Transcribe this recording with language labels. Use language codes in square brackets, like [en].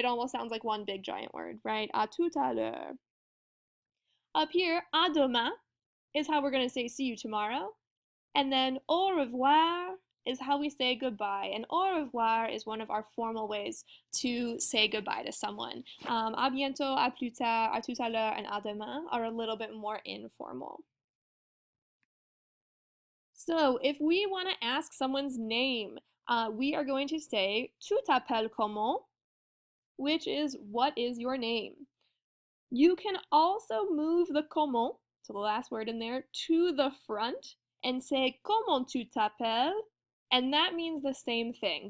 [en] It almost sounds like one big giant word, right? [fr] À tout à l'heure. [en] Up here, [fr] à demain [en] is how we're going to say see you tomorrow. And then [fr] au revoir [en] is how we say goodbye. And [fr] au revoir [en] is one of our formal ways to say goodbye to someone. [fr] À bientôt, à plus tard, à tout à l'heure, [en] and [fr] à demain [en] are a little bit more informal. So if we want to ask someone's name, we are going to say [fr] tu t'appelles comment, [en] which is what is your name. You can also move the comment, so the last word in there, to the front and say [fr] comment tu t'appelles, [en] and that means the same thing.